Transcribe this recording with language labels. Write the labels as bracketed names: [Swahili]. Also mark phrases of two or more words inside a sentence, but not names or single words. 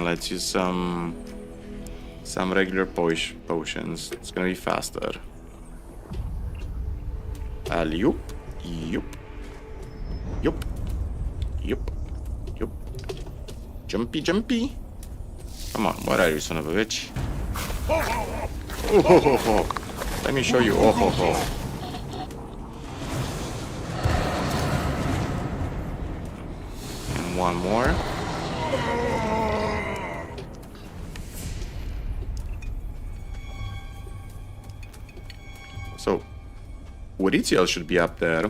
[English] Let's use some regular potions. It's gonna be faster. Yup. Jumpy. Come on, what are you, son of a bitch? Oh ho ho ho. Let me show you. Oh ho ho. And one more. So, Waritiel should be up there.